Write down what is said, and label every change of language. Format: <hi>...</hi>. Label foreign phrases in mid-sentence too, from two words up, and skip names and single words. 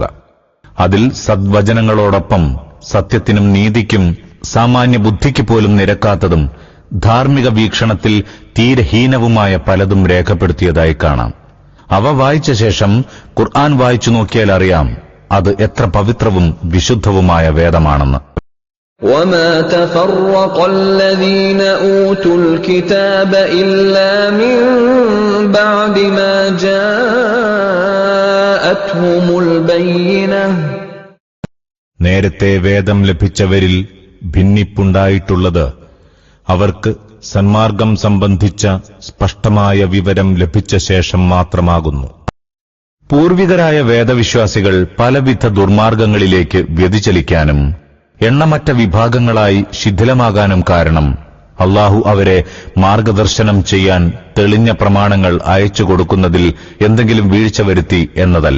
<ml>അതിൽ സദ്വചനങ്ങളോടൊപ്പം സത്യത്തിനും നീതിക്കും സാമാന്യ ബുദ്ധിക്ക് പോലും നിരക്കാത്തതും ധാർമ്മിക വീക്ഷണത്തിൽ തീരെ ഹീനവുമായ പലതും രേഖപ്പെടുത്തിയതായി കാണാം. അവ വായിച്ച ശേഷം ഖുർആൻ വായിച്ചു നോക്കിയാൽ അറിയാം അത് എത്ര പവിത്രവും വിശുദ്ധവുമായ വേദമാണെന്ന്.</ml> <ar>وَمَا تَفَرَّقَ الَّذِينَ أُوتُوا الْكِتَابَ إِلَّا مِن بَعْدِ مَا جَاءَتْهُمُ الْبَيِّنَةُ,</ar> <ml>നേരത്തെ വേദം ലഭിച്ചവരിൽ ഭിന്നിപ്പുണ്ടായിട്ടുള്ളത് അവർക്ക് സന്മാർഗം സംബന്ധിച്ച സ്പഷ്ടമായ വിവരം ലഭിച്ച ശേഷം മാത്രമാകുന്നു. പൂർവികരായ വേദവിശ്വാസികൾ പലവിധ ദുർമാർഗങ്ങളിലേക്ക് വ്യതിചലിക്കാനും എണ്ണമറ്റ വിഭാഗങ്ങളായി ശിഥിലമാകാനും കാരണം അല്ലാഹു അവരെ മാർഗദർശനം ചെയ്യാൻ തെളിഞ്ഞ പ്രമാണങ്ങൾ അയച്ചു കൊടുക്കുന്നതിൽ എന്തെങ്കിലും വീഴ്ച വരുത്തി എന്നതല്ല.</ml>